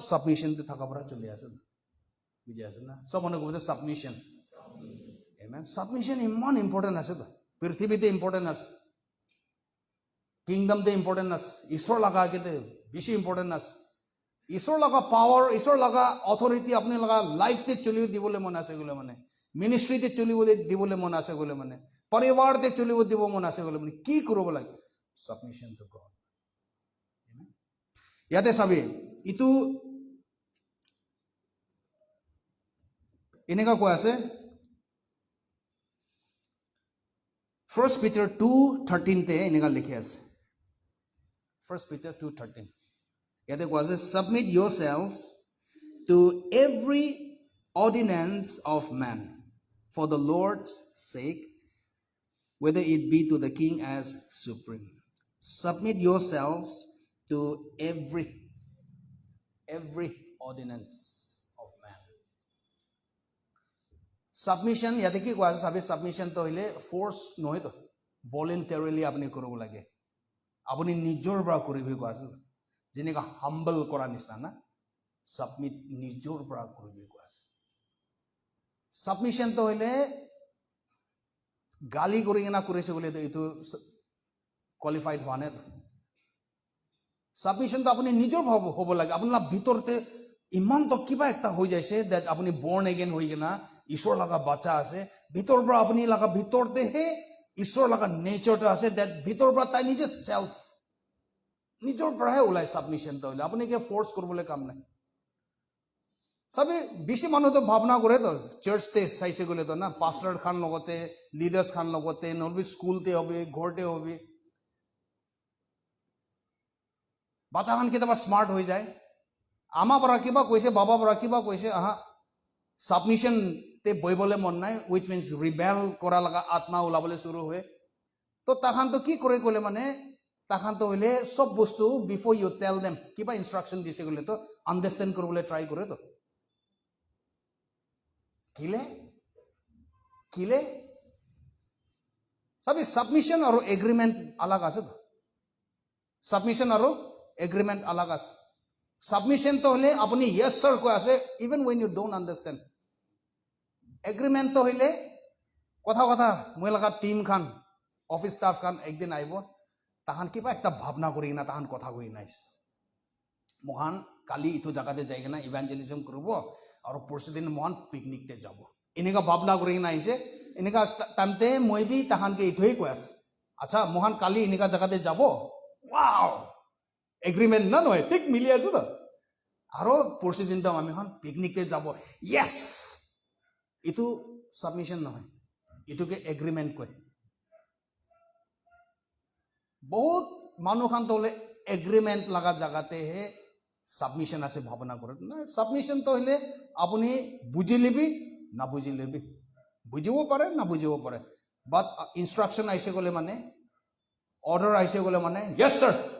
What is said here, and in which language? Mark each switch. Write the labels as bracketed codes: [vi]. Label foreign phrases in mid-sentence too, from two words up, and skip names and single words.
[nag] সাবমিশন তে থাকা বড়া চলি আছে বুঝে আছে না সব মনে করতে সাবমিশন আমেন সাবমিশন ইমান ইম্পর্টেন্ট আছে তো পৃথিবীতে ইম্পর্টেন্ট আছে কিংডম তে ইম্পর্টেন্ট আছে ঈশ্বর লাগা কেতে বেশি ইম্পর্টেন্ট আছে ঈশ্বর লাগা পাওয়ার ঈশ্বর লাগা অথরিটি আপনি লাগা লাইফ তে চলিও দিবলে মন আছে গলে মানে মিনিস্ট্রি তে চলিও দিবলে মন আছে গলে মানে পরিবার তে চলিও দিব মন আছে গলে মানে কি করব লাগে [en] submission to God [nag] ইয়াতে সবে ইতু এনেকা কোৱা আছে 1 Peter 2:13 তে এনেকা লিখি আছে 1 Peter 2:13 ইয়াতে কোৱা আছে [en] submit yourselves to every ordinance of man for the Lord's sake whether it be to the king as supreme submit yourselves to every [nag] ordinance সাবমিশন ইয়াতে কি কোৱা আছে সাবি সাবমিশন তো হইলে ফোর্স নহয় তো ভলেন্টারিলি আপনি কৰিব লাগে আপনি নিজৰ পৰা কৰিব কোৱা আছে যেনেকা হাম্বল কৰা নিচিনা না সাবমিট নিজৰ পৰা কৰিব কোৱা আছে সাবমিশন তো হইলে গালি কৰি কিনা কৰিছে বলে তো এইটো কোৱালিফাইড হোৱা নাই সাবমিশন তো আপনি নিজৰ হ'ব লাগে আপোনাৰ ভিতৰতে ইমান তো কিবা একটা হৈ যাইছে দ্যাট আপনি [en] born again [nag] হৈ কিনা ঈশ্বৰ লগা বাচ্চা আছে ভিতৰ পৰা আপনি লগা ভিতৰতে হে ঈশ্বৰ লগা নেচাৰটো আছে দ্যাট ভিতৰ পৰা তাই নিজে সেলফ নিজৰ পৰাহে ওলাই সাবমিশন তো হইলে আপনি কে ফোর্স কৰিবলৈ কাম নাই সবে বেশি মানুহ তো ভাবনা কৰে তো চার্চতে চাইছে গলে তো না পাস্টার খান লগতে লিডার্স খান লগতে নহলে স্কুলতে হবে ঘৰতে হবে বাচ্চা খান কেতিয়াবা স্মার্ট হৈ যায় আমা পৰা কিবা কৈছে বাবা পৰা কিবা কৈছে আহা সাবমিশন তে বইবলে মন নাই [en] which means rebel [nag] কৰা লগা আত্মা ওলাবলে শুরু হয় তো তাখান তো কি কৰে কলে মানে তাখান তো হইলে সব বস্তু [en] before you tell them [nag] কিবা ইনস্ট্রাকশন দিছে গলে তো আন্ডারস্ট্যান্ড করবলে ট্রাই করে তো কিলে কিলে সবই সাবমিশন আর এগ্রিমেন্ট আলাদা আছে তো সাবমিশন আর এগ্রিমেন্ট আলাদা আছে সাবমিশন তো হলে আপনি [en] yes sir [nag] কয় আছে [en] even when you don't [nag] understand এগ্রিমেন্ট তো হইলে কথা কথা মই লাগা টিম খান [en] office staff [nag] খান একদিন আইব তাহান কিবা একটা ভাবনা করি না তাহান কথা কই নাইস মহান কালি ইটো জায়গাতে যাই না ইভাঞ্জেলিজম করব আর পরশু দিন মহান পিকনিকতে যাব এনেকা ভাবনা করি না আইছে এনেকা তামতে মই বি তাহানকে ইটোই কই আছে আচ্ছা মহান কালি এনেকা জায়গাতে যাব ওয়াও এগ্রিমেন্ট না নয় ঠিক মিলি আছে তো আরো পরশু দিন তো আমি হন পিকনিকতে যাব ইয়েস ইটো সাবমিশন নহয় ইটোকে এগ্রিমেন্ট কয় বহুত মানুহ খান তো হলে এগ্রিমেন্ট লাগা জায়গাতে হে সাবমিশন আছে ভাবনা করে না সাবমিশন তো হইলে আপনি বুঝি লিবি না বুঝি লিবি বুঝিও পারে না বুঝিও পারে বাট ইনস্ট্রাকশন আইসে গলে মানে অর্ডার আইসে গলে মানে [en] yes sir